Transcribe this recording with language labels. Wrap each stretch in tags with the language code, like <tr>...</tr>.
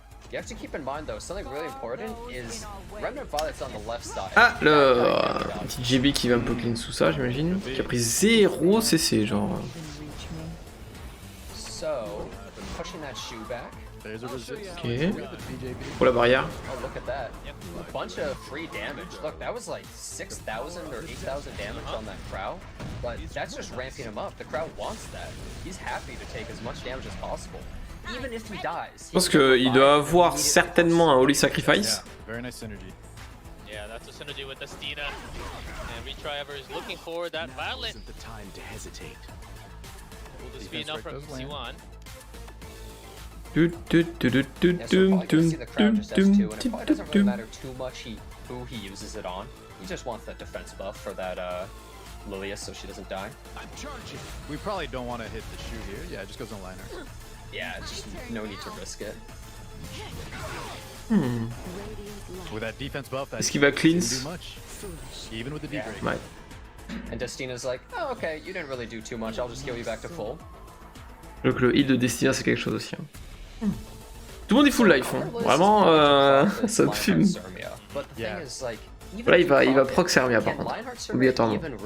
<en>You have to keep in mind though, something really important is Remnant Violet's on the left side.</en> <fr>Alors, petit JB qui va un peu clean sous ça, j'imagine. Qui a pris 0 CC, genre.</fr> <en>So, pushing that shoe back.</en> <fr>Ok. Pour la barrière.</fr> <en>Oh, look at that. A bunch of free damage. Look, that was like 6,000 or 8,000 damage on that Crow. But that's just ramping him up. The Crow wants that. He's happy to take as much damage as possible. Even if he dies.</en> <fr>Je pense qu'il doit avoir certainement un Holy Sacrifice.</fr> <en>Very nice synergy. Yeah, that's a synergy with Estina. And Retriever is looking for that Violet. The time to hesitate. Will this be enough from C1? Yeah, so probably gonna see the crowd just S2, and it probably doesn't really matter too much who he uses it on. He just wants that defense buff for that Lilius so she doesn't die. I'm charging. We probably don't want to hit the shoe here. Yeah, it just goes on liner. Yeah, just no need to risk it. With that defense buff,</en> <fr>Est-ce qu'il va cleanse?</fr> <en>do much. Even with the deep break.</en> <fr>Ouais.</fr> <en>And Destina's like, oh okay, you didn't really do too much, I'll just heal you back to full.</en> <fr>Donc le heal de Destina c'est quelque chose aussi. Hein. Tout le monde est full life, hein. Vraiment ça me fume.</fr> <en>But the thing is, like,</en> <fr>Là il va proc Serveur par contre, obligatoirement.</fr>